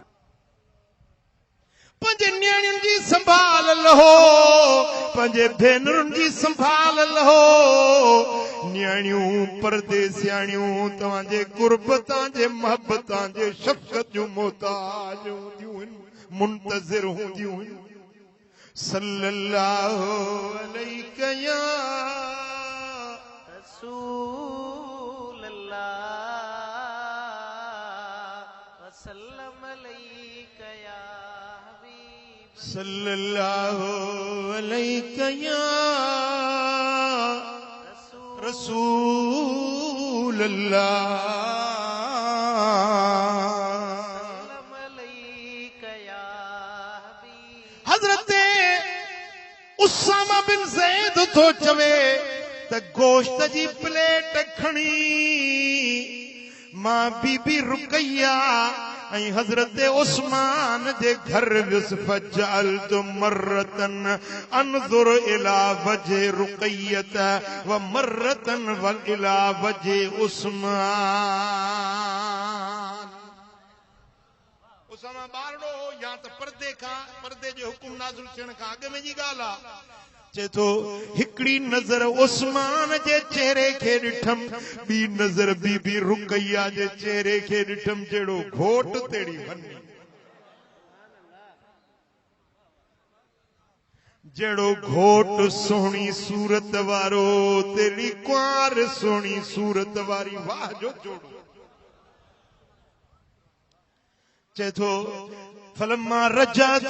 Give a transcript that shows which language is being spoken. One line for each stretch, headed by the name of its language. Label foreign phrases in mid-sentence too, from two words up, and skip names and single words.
Sindhi: पंहिंजे न्याणियुनि जी संभाल लहो पंहिंजे भेनरुनि जी संभाल लहो न्याणियूं परदेसियाणियूं तव्हांजे कुर्ब तव्हांजे मोहबत तव्हांजे शफ़क़त जूं मोहताज हूंदियूं आहिनि मुंतज़िर हूंदियूं आहिनि
Arabic: صلى الله عليه يا رسول الله وسلم عليك يا حبيب صلى الله عليه يا رسول الله وسلم عليك يا حبيب
Sindhi: हजरत उसामा बिन ज़ैद थो चवे त गोश्त जी प्लेट खणी मां बीबी रुकैया ऐं हज़रत उस्मान जे घर वियुसि
Arabic: فجعلت مرة أنظر إلى وجه رقية و مرة و إلى وجه عثمان
Sindhi: उसामा ॿारड़ो हो या त पर्दे जे हुकुम नाज़िल थियण खां अॻु में जी ॻाल्हि आहे चए थो हिकिड़ी नज़र उस्मान जे चेहरे खे ॾिठम ॿी नज़र बीबी रुकैया जे चेहरे खे ॾिठम जहिड़ो घोट तेड़ी वञे जहिड़ो घोट सुहिणी सूरत वारो तेरी कुंवार सुहिणी सूरत वारी वाह जो जोड़ो चए थो
Arabic: فلما رجعت